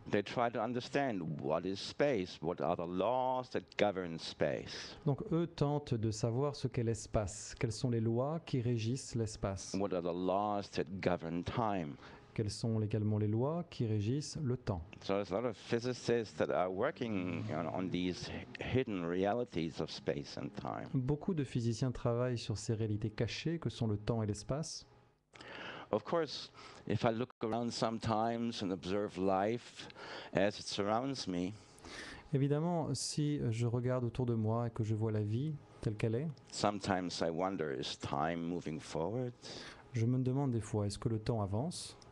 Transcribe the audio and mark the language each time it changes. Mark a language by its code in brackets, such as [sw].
[en] They try to understand what is space, what are the laws that govern space, [fr] Donc eux tentent de savoir ce qu'est l'espace, quelles sont les lois qui régissent l'espace, [en] what are the laws that govern time. [fr] quelles sont également les lois qui régissent le temps. [en] So there's a lot of physicists that are working on these hidden realities of space and time. [fr] Beaucoup de physiciens travaillent sur ces réalités cachées que sont le temps et l'espace. [en] Of course, if I look around sometimes and observe life as it surrounds me, [fr] Évidemment, si je regarde autour de moi et que je vois la vie telle qu'elle est, [en] sometimes I wonder, is time moving forward? [fr] je me demande des fois, est-ce que le temps avance?